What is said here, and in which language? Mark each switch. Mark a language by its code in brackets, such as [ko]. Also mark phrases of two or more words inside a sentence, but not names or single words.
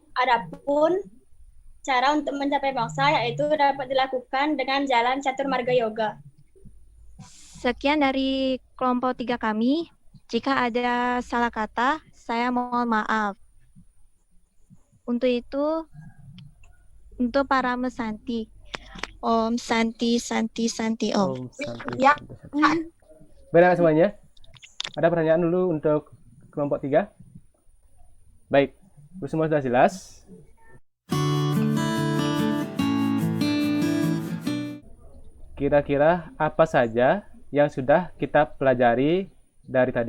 [id] Adapun cara untuk mencapai moksa yaitu dapat dilakukan dengan jalan catur marga yoga. Sekian dari kelompok 3 kami. Jika ada salah kata, saya mohon maaf. Untuk itu, untuk para Santi. [sa] Om Santi, Santi, Santi, Om. Om Santi, [id] Ya. [sa] Santi, Santi. [id] Baik semuanya. Ada pertanyaan dulu untuk kelompok 3? Baik, semua sudah jelas. Kira-kira apa saja yang sudah kita pelajari dari tadi?